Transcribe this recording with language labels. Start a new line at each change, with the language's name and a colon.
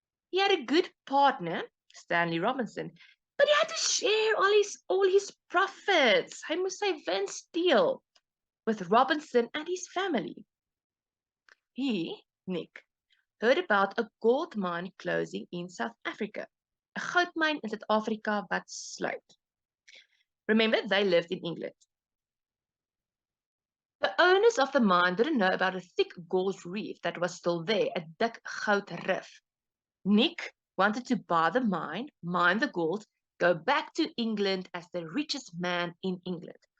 English: He had a good partner, Stanley Robinson, but he had to share all his profits.
Afrikaans: Hy moes sy wins deel
English: with Robinson and his family. He, Nick, heard about a gold mine closing in South Africa.
Afrikaans: A goudmyn in Suid-Afrika wat sluit.
English: Remember, they lived in England. The owners of the mine didn't know about a thick gold reef that was still there, a
Afrikaans: dik goudrif.
English: Nick wanted to buy the mine the gold, go back to England as the richest man in England.